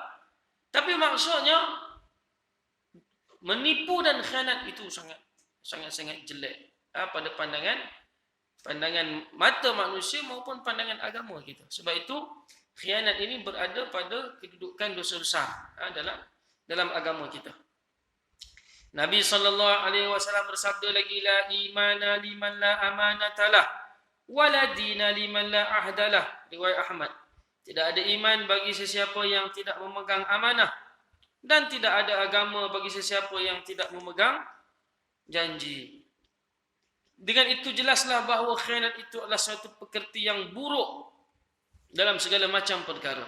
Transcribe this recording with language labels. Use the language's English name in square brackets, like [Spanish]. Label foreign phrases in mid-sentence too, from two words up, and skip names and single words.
[Malay] Tapi maksudnya, menipu dan khianat itu sangat jelek. Pada pandangan mata manusia maupun pandangan agama kita. Sebab itu khianat ini berada pada kedudukan dosa besar dalam agama kita. Nabi SAW bersabda lagi, [Arabic] لا إيمان لمن لا أمانة له ولا دين لمن لا عهد له. [Malay] Riwayat Ahmad. Tidak ada iman bagi sesiapa yang tidak memegang amanah, dan tidak ada agama bagi sesiapa yang tidak memegang janji. Dengan itu jelaslah bahawa khianat itu adalah suatu pekerti yang buruk dalam segala macam perkara.